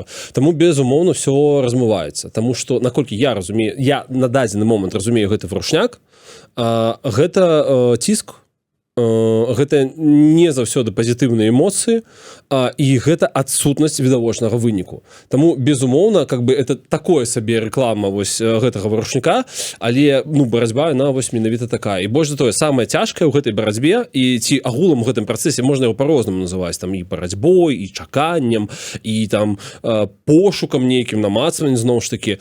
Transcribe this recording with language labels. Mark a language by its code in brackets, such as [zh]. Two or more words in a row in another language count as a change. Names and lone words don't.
[be] Таму, безумоўна, ўсё размываецца. Таму што, наколькі я разумею, я на дадзены момант разумею гэты вручняк, гэта ціск, гэта не заўсёды пазітыўныя эмоцыі, і гэта адсутнасць відавочнага выніку. Таму, безумоўна, [ru] как бы это такое [be] сабе рэклама вось гэтага выручніка, але ну, барацьба яна вось менавіта такая. І больш за тое, самае цяжкае ў гэтай барацьбе, і ці агулам у гэтым працэсе можна яго па-рознаму называць, там і барацьбой, і чаканнем, і там пошукам нейкім, намацваннем зноў ж такі.